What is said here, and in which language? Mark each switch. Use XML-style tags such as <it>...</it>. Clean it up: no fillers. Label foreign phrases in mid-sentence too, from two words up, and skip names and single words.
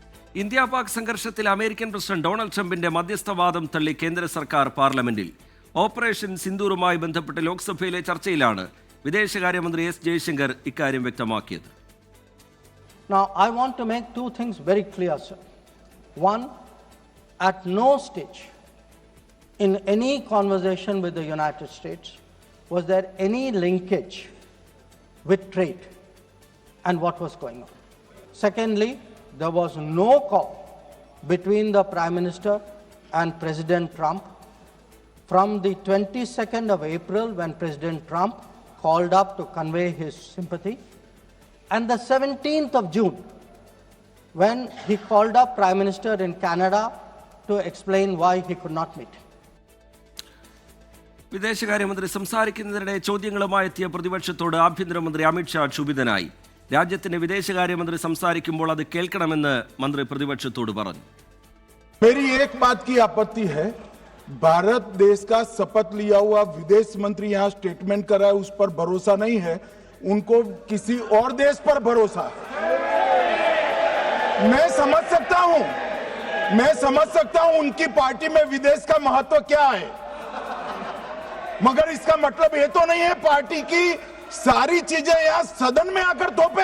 <ml>ഇന്ത്യ പാക് സംഘർഷത്തിൽ അമേരിക്കൻ പ്രസിഡന്റ് ഡൊണാൾഡ് ട്രംപിന്റെ മധ്യസ്ഥവാദം തള്ളി കേന്ദ്ര സർക്കാർ പാർലമെന്റിൽ. ഓപ്പറേഷൻ സിന്ദൂറുമായി ബന്ധപ്പെട്ട് ലോക്സഭയിലെ ചർച്ചയിലാണ് വിദേശകാര്യമന്ത്രി എസ് ജയശങ്കർ ഇക്കാര്യം വ്യക്തമാക്കിയത്.</ml> <en>Now, I want to make two things very clear, sir. One, at no stage in any conversation with the United States was there any linkage with trade and what was going on. Secondly, there was no call between the Prime Minister and President Trump from the 22nd of April when President Trump called up to convey his sympathy, and the 17th of June when he called up Prime Minister in Canada to explain why he could not meet.</en> <ml>വിദേശകാര്യമന്ത്രി സംസാരിക്കുന്നതിനിടെ ചോദ്യങ്ങളുമായി എത്തിയ പ്രതിപക്ഷത്തോട് ആഭ്യന്തരമന്ത്രി അമിത്ഷാ ക്ഷുഭിതനായി. രാജ്യത്തിന്റെ വിദേശകാര്യമന്ത്രി സംസാരിക്കുമ്പോൾ അത് കേൾക്കണമെന്ന് മന്ത്രി പ്രതിപക്ഷത്തോട് പറഞ്ഞു.</ml> <hi>मेरी एक बात की आपत्ति है, भारत देश का शपथ लिया हुआ विदेश मंत्री यहाँ स्टेटमेंट कर रहा है, उस पर भरोसा नहीं है, उनको किसी और देश पर भरोसा है. मैं समझ सकता हूं उनकी पार्टी में विदेश का महत्व क्या है, मगर इसका मतलब ये तो नहीं है पार्टी की सारी चीजें यहाँ सदन में आकर थोपे.</hi>